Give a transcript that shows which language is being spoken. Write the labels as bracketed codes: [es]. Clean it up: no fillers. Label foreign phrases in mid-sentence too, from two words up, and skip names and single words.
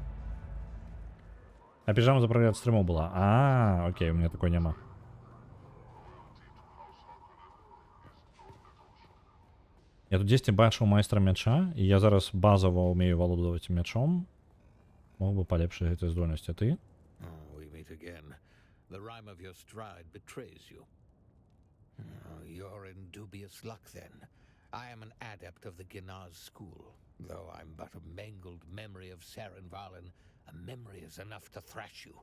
[be] А піжама за прагляд стрымаў была. [ru] Окей, у меня такой няма. [be] Я тут дзесьці бачыў майстра мяча, і я зараз базава ўмею валодаваць мячом. Мог бы палепшыць гэтыя здольнасці, а ты? [en] We meet again. The rhyme of your stride betrays you. You're in dubious luck, then. I am an adept of the Ginaz school, though I'm but a mangled memory of Sarenvalen. A memory is enough to thrash you.